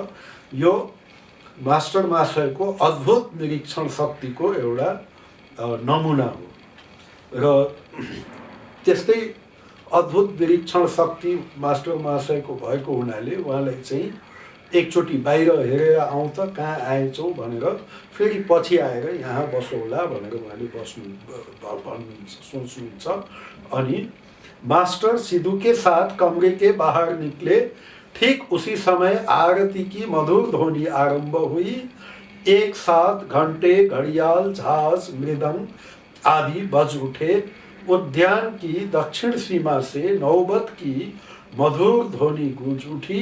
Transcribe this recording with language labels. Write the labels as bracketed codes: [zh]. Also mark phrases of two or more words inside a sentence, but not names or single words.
[ne] यो मास्टर महाशयको अद्भुत निरीक्षण शक्तिको एउटा नमुना हो र त्यस्तै अद्भुत निरीक्षण शक्ति मास्टर महाशयको भएको हुनाले उहाँलाई चाहिँ एकचोटि बाहिर हेरेर आउँ त कहाँ आएछौ भनेर फेरि पछि आएर यहाँ बसौला भनेर उहाँले भन्नुहुन्छ, सोच्नुहुन्छ। [hi] अनि मास्टर सिद्धू के साथ कमरे के बाहर निकले। ठीक उसी समय आरती की मधुर ध्वनि आरंभ हुई। एक साथ घंटे, घड़ियाल, झांझ, मृदंग आदि बज उठे। उद्यान की दक्षिण सीमा से नौबत की मधुर ध्वनि गूंज उठी।